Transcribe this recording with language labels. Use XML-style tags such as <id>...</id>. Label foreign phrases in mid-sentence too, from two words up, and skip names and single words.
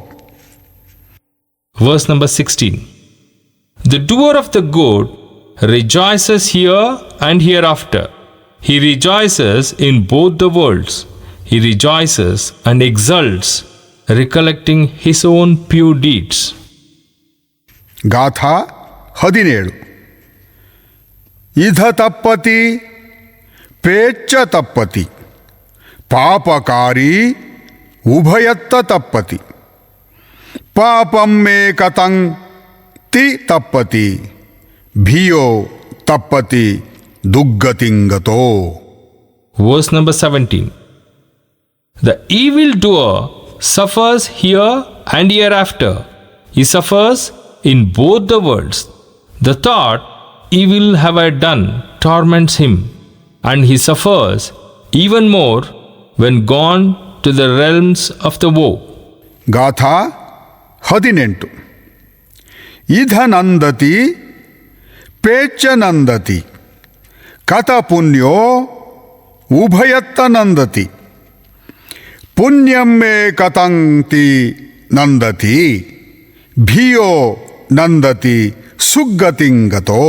<en>Verse number 16. The doer of the good rejoices here and hereafter. He rejoices in both the worlds. He rejoices and exults, recollecting his own pure deeds.</en> <pi>ಗಾಥಾ 17 ಇಧ ತಪ್ಪತಿ ಪೇಚ್ಚ ತಪ್ಪತಿ ಪಾಪಕಾರಿ ಉಭಯತ್ತ ತಪ್ಪತಿ ಪಾಪಂ ಮೇ ಕತಂ ತಿ ತಪ್ಪತಿ ಭಿಯೋ ತಪ್ಪತಿ ದುಗ್ಗತಿಂಗತೋ.</pi> <en>Verse number 17. The evildoer suffers here and hereafter. He suffers in both the worlds. The thought, evil have I done, torments him, and he suffers even more when gone to the realms of the woe.</en> <pi>ಗಾಥಾ 18 ಇಧ ನಂದತಿ ಪೇಚ್ಚ ನಂದತಿ ಕಥ ಪುಣ್ಯೋ ಉಭಯತ್ತ ನಂದತಿ ಪುಣ್ಯಂ ಮೇ ಕತಂತಿ ನಂದತಿ ಭಿಯೋ ನಂದತಿ ಸುಗ್ಗತಿಂಗತೋ.</pi>